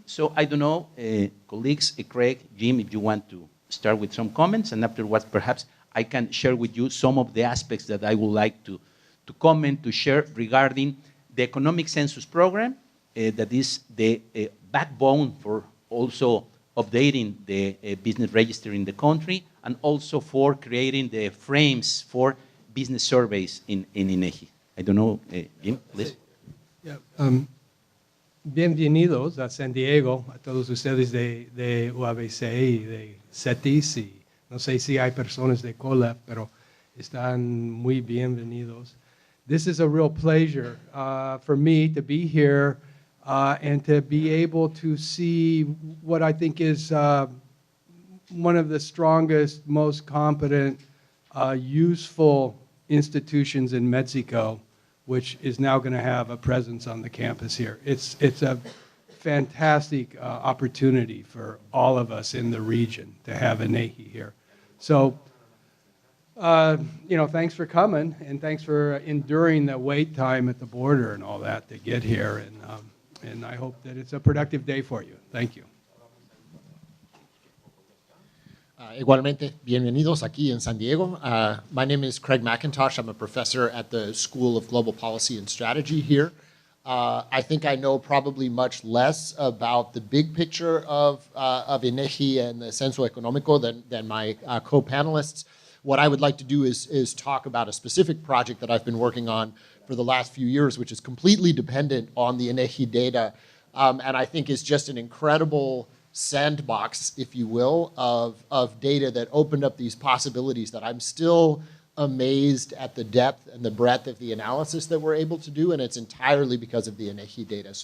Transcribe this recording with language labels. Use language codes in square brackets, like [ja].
[en] So I don't know, colleagues, Craig, Jim, if you want to start with some comments, and afterwards perhaps I can share with you some of the aspects that I would like to comment, to share regarding the economic census program, that is the backbone for also updating the business register in the country, and also for creating the frames for business surveys in INEGI. I don't know, Jim, please. [es] Yeah, bienvenidos a San Diego, a todos ustedes de UABC y de CETIS, y no sé si hay personas de cola, pero están muy bienvenidos. [en] This is a real pleasure for me to be here and to be able to see what I think is one of the strongest, most competent, useful institutions in Mexico, which is now going to have a presence on the campus here. It's a fantastic opportunity for all of us in the region to have INEGI here. So, thanks for coming, and thanks for enduring the wait time at the border and all that to get here. And I hope that it's a productive day for you. Thank you. [es] Igualmente, bienvenidos aquí en San Diego. [en] My name is Craig McIntosh. I'm a professor at the School of Global Policy and Strategy here. I think I know probably much less about the big picture of INEGI and the Censo Económico than my co-panelists. What I would like to do is talk about a specific project that I've been working on for the last few years, which is completely dependent on the INEGI data, and I think is just an incredible sandbox, if you will, of data that opened up these possibilities that I'm still amazed at the depth and the breadth of the analysis that we're able to do, and it's entirely because of the INEGI data.